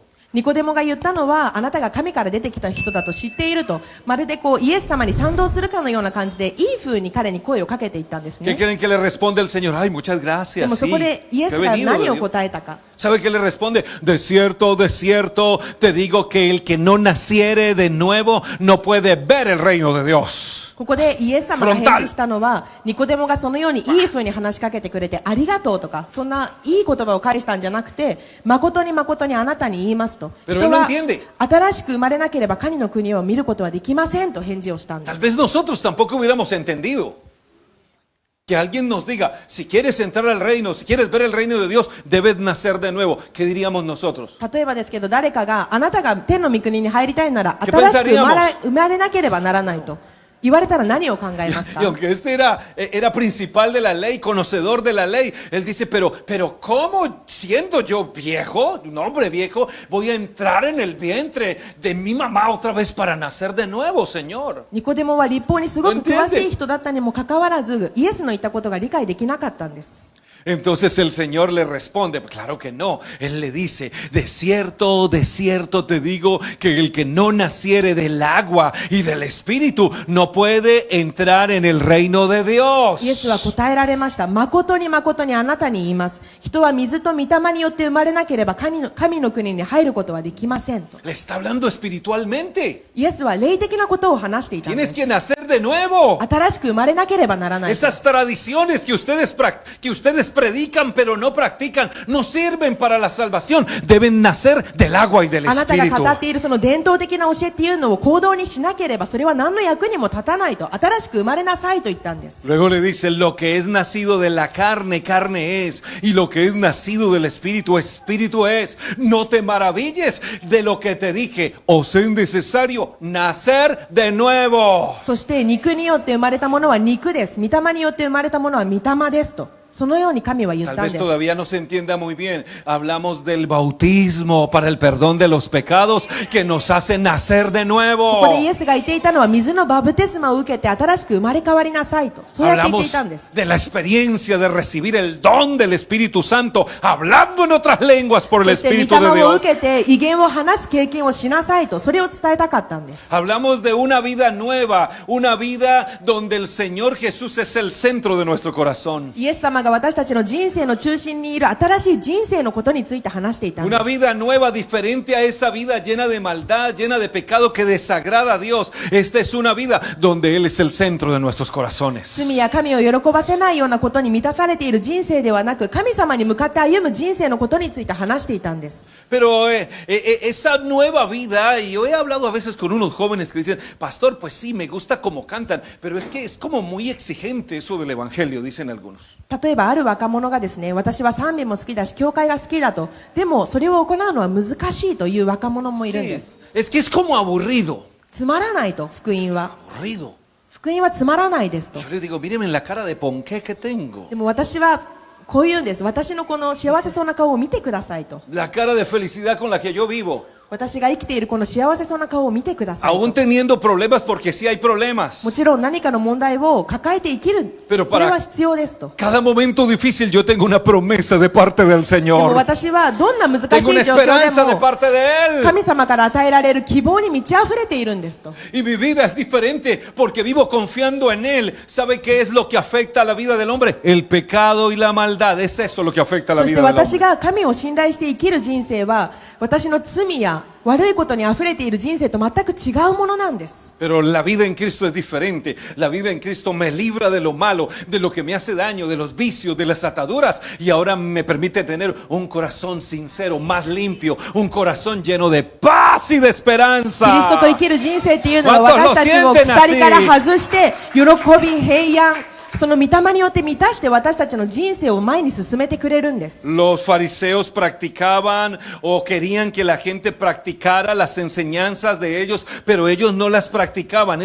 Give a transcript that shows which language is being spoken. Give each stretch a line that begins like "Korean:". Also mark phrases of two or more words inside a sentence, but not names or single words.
Japanese: ニコデモが言ったのは、あなたが神から出てきた人だと知っていると、まるでイエス様に賛同するかのような感じで、いい風に彼に声をかけていったんです
Spanish: ¿Qué
Japanese: ね。
Spanish: creen que le responde el Señor? Ay, muchas
Japanese: で
Spanish: gracias.
Japanese: もそ
Spanish: Sí,
Japanese: こでイエ
Spanish: yo
Japanese: ス
Spanish: he
Japanese: が
Spanish: venido
Japanese: 何
Spanish: de
Japanese: を
Spanish: Dios.
Japanese: 答えたか。
Spanish: ¿Sabe qué le responde? De cierto, te digo que el que no naciere de nuevo no puede ver el reino de Dios.
Japanese: ここでイエス様が返事したのは、ニコデモがそのようにいい風に話しかけてくれてありがとうとか、そんないい言葉を返したんじゃなくて、誠に誠にあなたに言いますと、
Spanish: Pero
Japanese: 人
Spanish: él no
Japanese: は
Spanish: entiende.
Japanese: 新しく生まれなければ神の国を見ることはできませんと返事をしたんで
Spanish: Tal
Japanese: す。
Spanish: vez nosotros tampoco hubiéramos entendido. Que alguien nos diga, si quieres entrar al reino, si quieres ver el reino de Dios, debes nacer de nuevo. ¿Qué diríamos nosotros?
Japanese: 例えばですけど、誰かがあなたが天の御国に入りたいなら
Spanish: ¿Qué
Japanese: 新しく
Spanish: pensaríamos?
Japanese: 生まれなければならないと言われたら何を考えます
Spanish: Y
Japanese: か？
Spanish: aunque este era principal de la ley, conocedor de la ley, él dice, pero ¿cómo siendo yo viejo, un hombre viejo, voy a entrar en el vientre de mi mamá otra vez para nacer de nuevo, Señor?
Japanese: ニコデモは立法にすごく詳しい人だったにもかかわらず、イエスの言ったことが理解できなかったんです。
Spanish: Entonces el Señor le responde, claro que no. Él le dice, de cierto te digo que el que no naciere del agua y del espíritu no puede entrar en el reino de
Japanese: イエスは
Spanish: Dios.
Japanese: 答えられました。誠に誠にあなたに言います。人は水と御霊によって生まれなければ神の国に入ることはできませんと。
Spanish: Le está hablando espiritualmente.
Japanese: イエスは霊的なことを話していたんで
Spanish: Tienes
Japanese: す。
Spanish: que nacer de nuevo.
Japanese: 新しく生まれなければならない。
Spanish: Esas tradiciones que ustedes predican pero no practican no sirven para la salvación. Deben nacer del agua y del
Japanese: あなたが
Spanish: espíritu.
Japanese: 語っているその伝統的な教えっていうのを行動にしなければそれは何の役にも立たないと。新しく生まれなさいと言ったんです。
Spanish: Luego le dice, lo que es nacido de la carne, carne es, y lo que es nacido del espíritu, espíritu es. No te maravilles de lo que te dije, os es necesario nacer de nuevo.
Japanese: そして肉によって生まれたものは肉です。御霊によって生まれたものは御霊ですと。そのように神は言っ
Spanish: Tal
Japanese: たん
Spanish: vez
Japanese: です。
Spanish: todavía no se entienda muy bien. Hablamos del bautismo para el perdón de los pecados que nos hace nacer de
Japanese: こ
Spanish: nuevo.
Japanese: こでイエスが言っていたのは水のバプテスマを受けて新しく生まれ変わりなさいと。そうやって言ってい
Spanish: Hablamos
Japanese: たんです。
Spanish: de la experiencia de recibir el don del Espíritu Santo, hablando en otras lenguas por el
Japanese: そして御
Spanish: Espíritu de
Japanese: 霊を
Spanish: Dios.
Japanese: 受けて威厳を話す経験をしなさいと。それを伝えたかったんです。
Spanish: Hablamos de una vida nueva, una vida donde el Señor Jesús es el centro de nuestro corazón.
Japanese: イエス様が私たちの人生の中心にいる新しい人生のことについて話していたんで
Spanish: Una
Japanese: す。
Spanish: vida nueva, diferente a esa vida llena de maldad, llena de pecado que desagrada a Dios. Esta es una vida donde Él es el centro de nuestros corazones.
Japanese: 罪や神を喜ばせないようなことに満たされている人生ではなく、神様に向かって歩む人生のことについて話していたんです。
Spanish: Pero esa nueva vida, y yo he hablado a veces con unos jóvenes que dicen, pastor, pues sí, me gusta cómo cantan, pero es que es como muy exigente eso del evangelio, dicen algunos.
Japanese: 例えばある若者がですね、私は賛美も好きだし教会が好きだと、でもそれを行うのは難しいという若者もいるんです。
Spanish: Es que es como aburrido,
Japanese: つまらないと。福音は
Spanish: aburrido.
Japanese: 福音はつまらないですと。
Spanish: Yo les digo, míreme la cara de ponqué que tengo.
Japanese: でも私はこう言うんです。私のこの幸せそうな顔を見てくださいと。
Spanish: La cara de felicidad con la que yo vivo.
Japanese: 私が生きているこの幸せそうな顔を見てください
Spanish: Aún
Japanese: と。
Spanish: teniendo problemas, porque sí hay problemas.
Japanese: もちろん何かの問題を抱えて生きる、
Spanish: Pero
Japanese: それは必要ですと。
Spanish: Cada momento difícil yo tengo una promesa de parte del
Japanese: でも
Spanish: Señor.
Japanese: 私はどんな難し
Spanish: Tengo una
Japanese: い状況
Spanish: esperanza
Japanese: で
Spanish: de
Japanese: も
Spanish: parte de Él.
Japanese: 神様から与えられる希望に満ち溢れているんですと。
Spanish: Y mi vida es diferente porque vivo confiando en Él. ¿Sabe qué es lo que afecta a la vida del hombre? El pecado y la maldad. Es eso lo que afecta a la
Japanese: そして
Spanish: vida del
Japanese: 私
Spanish: hombre.
Japanese: が神を信頼して生きる人生は、私の罪やは悪いことに溢れている人生と全く違うものなんです。
Spanish: Pero la vida en Cristo es diferente. La vida en Cristo me libra de lo malo, de lo que me hace daño, de los vicios, de las ataduras. Y ahora me permite tener un corazón sincero, más limpio, un corazón lleno de paz y de
Japanese: キリスト
Spanish: esperanza.
Japanese: と生きる人生っていうのは
Spanish: ¿Cuántos
Japanese: 私たち
Spanish: lo
Japanese: を
Spanish: sienten
Japanese: 鎖から
Spanish: así?
Japanese: 外して喜び平安その御霊によって満たして私たちの人生を前に進めてくれるんです。
Spanish: Los fariseos practicaban o querían que la gente practicara las enseñanzas de ellos, pero ellos no las practicaban.